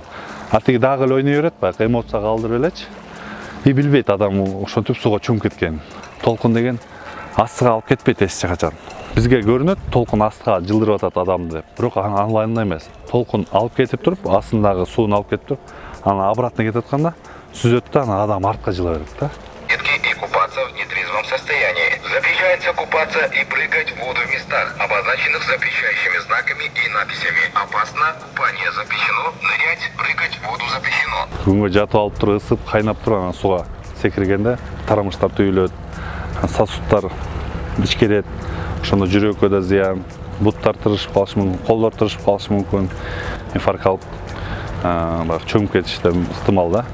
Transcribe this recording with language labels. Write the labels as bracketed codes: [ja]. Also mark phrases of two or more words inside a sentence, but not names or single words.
[ky] Тиги дагы эле ойной берет, баягы эмоцияга калдырып элечи. Билбейт адам ошентип сууга чөмүп кеткен. Толкун деген астыга алып кетпейт эч качан. Бизге көрүнөт толкун астыга жылдырып атат адамды деп. Бирок андай эмес. Толкун алып кетип туруп, астындагы сууну алып кетип туруп, анан обратно кетип атканда сүзөт да, анан адам артка жыла берет да. [ru] В нетрезвом состоянии. Запрещается купаться и прыгать в воду в местах, обозначенных запрещающими знаками и написями. Опасно, купание запрещено, нырять, прыгать в воду запрещено. [ky] Күнгө жатып алып туруп ысып, кайнап турган сууга секиргенде тарамыштар түйүлөт, сосудтар ичкерет, ошондо жүрөккө да зыян, буттар тырышып калышы мүмкүн, колдор тырышып калышы мүмкүн, инфаркт алып, чөмүп кетиши да ыктымал да.